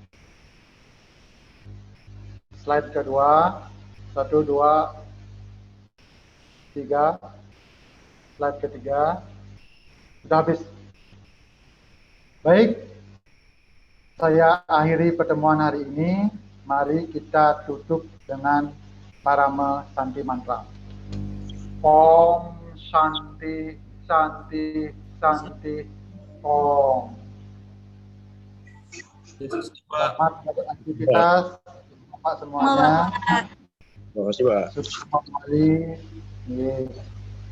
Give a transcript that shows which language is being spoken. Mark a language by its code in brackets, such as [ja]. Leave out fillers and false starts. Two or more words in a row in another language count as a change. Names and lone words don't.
[id] Slide kedua, 1, 2, 3. Slide ketiga. Sudah habis. Baik, saya akhiri pertemuan hari ini. Mari kita tutup dengan parama Santi mantra. [sa] ओम् शान्तिः शान्तिः शान्तिः ओम्. [id] Selamat beraktivitas, Bapak semuanya. Terima kasih, Pak. Sukses kembali.